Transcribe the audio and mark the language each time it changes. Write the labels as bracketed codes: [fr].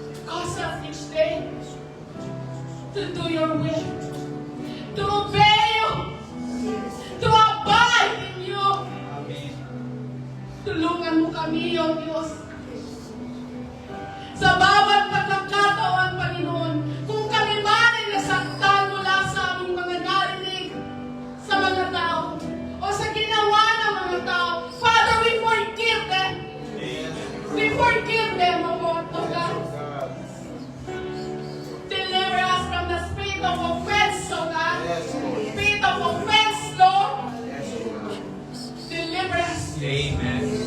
[en] Cause us each day to do your will, to obey you, to abide in you. [tl] Tulungan mo kami, O Diyos, sa bawat pagkakataon, Panginoon, kung kami man ay nasaktan mula sa aming mga narinig sa mga tao o sa ginawa ng mga tao, [en] Father, we forgive them. We forgive them, O Lord, O God. Deliver us from the spirit of offense, O God. Spirit of offense, Lord. Deliver us. Amen.